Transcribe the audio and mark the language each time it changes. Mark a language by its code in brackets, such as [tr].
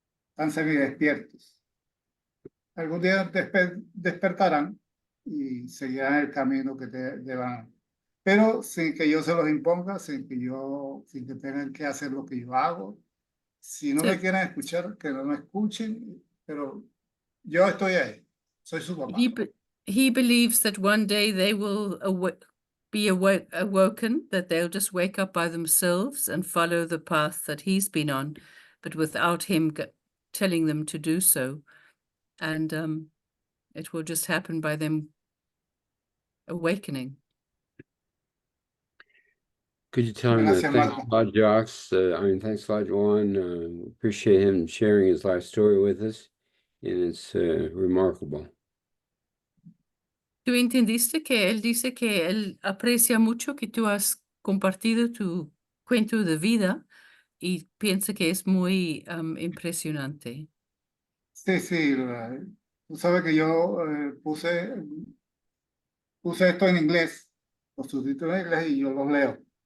[es] Están semidespiertos. Algún día despertarán y seguirán el camino que deban. Pero sin que yo se los imponga, sin que tengan que hacer lo que yo hago. Si no [en] So [es] me quieren escuchar, que no me escuchen, pero yo estoy ahí. Soy su papá. [en] he believes that one day they will be awoken, that they'll just wake up by themselves and follow the path that he's been on, but without him telling them to do so. And it will just happen by them awakening. Could you tell him [es] Gracias, [en] thanks Marthe. a lot, Jox? Thanks a lot, Juan. Appreciate him sharing his life story with us, and it's remarkable. [es] ¿Tú entendiste que él dice que él aprecia mucho que tú has compartido tu cuento de vida y piensa que es muy impresionante? Sí, tú sabes que yo puse esto en inglés, los subtítulos en inglés y yo los leo.